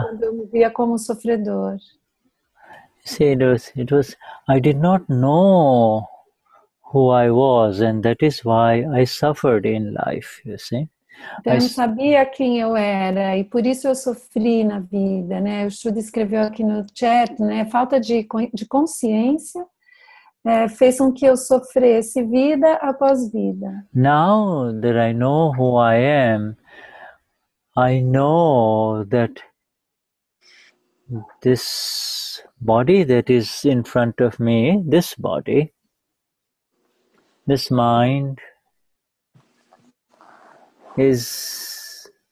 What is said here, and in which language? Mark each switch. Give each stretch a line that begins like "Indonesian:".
Portuguese: Quando eu me via como sofredor.
English: See, it was, I did not know who I was, and that is why I suffered in life, you see.
Portuguese: Então, eu não sabia quem eu era, e por isso eu sofri na vida, né? O Shuddha escreveu aqui no chat, né? Falta de consciência fez com que eu sofresse vida após vida.
English: Now that I know who I am, I know that this body that is in front of me, this body, this mind, is